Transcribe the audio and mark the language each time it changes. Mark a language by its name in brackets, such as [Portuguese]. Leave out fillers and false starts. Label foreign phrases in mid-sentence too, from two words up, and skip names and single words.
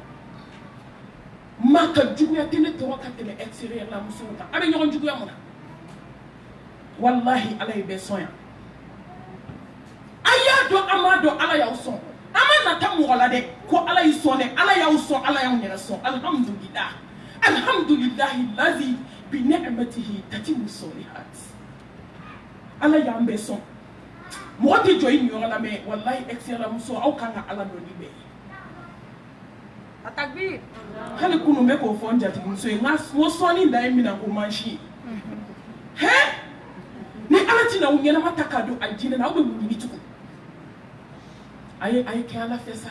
[Bambara] maa ka juguya tɛ ne tɔgɔ ka tɛmɛ extérieur la musow kan a bɛ ɲɔgɔn juguya mun na walahi ala ye bɛɛ sɔn yan a y'a dɔn a m'a dɔn ala y'aw sɔn a ma nata mɔgɔ la dɛ ko ala y'i sɔn dɛ ala y'aw sɔn ala y'aw yɛrɛ sɔn [Arabic] الحمد لله الحمد لله الذي بنعمته تتم الصالحات [Bambara] ala y'an bɛɛ sɔn mɔgɔ tɛ jɔ i niyɔrɔ la mɛ walahi extérieur la muso aw kan ka ala dɔn ni bɛɛ ye Atakbir. hali kunu bɛ k'o fɔ n jatigimuso ye n ka sɔnni dan ye mina ko mansi ye hɛ ni ala tɛna aw ɲɛnama ta k'a don a jinɛ na aw bɛ mun ɲini tugun a ye kɛ ala fɛ sa